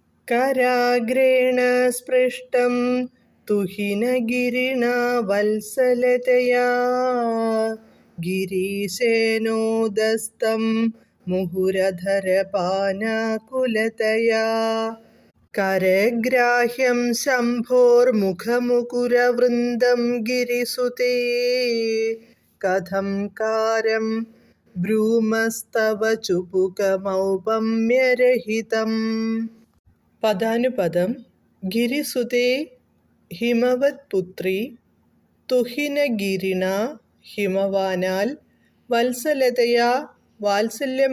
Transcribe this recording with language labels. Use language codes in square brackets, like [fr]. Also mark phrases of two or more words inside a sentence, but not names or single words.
[sa] कराग्रेण स्पृष्टं तुहिनगिरिणा वत्सलतया गिरीशेनोदस्तं मुहुरधरपानाकुलतया करग्राह्यं शम्भोर्मुखमुकुरवृन्दं गिरिसुते कथं कारं ब्रूमस्तव ചുപുകമൗപമ്യരഹിതം. [ml] പദാനുപദം. ഗിരിസുതേ ഹിമവത് പുത്രി, തുഹിനഗിരിണ ഹിമവാനാൽ, വത്സലതയാ വാത്സല്യം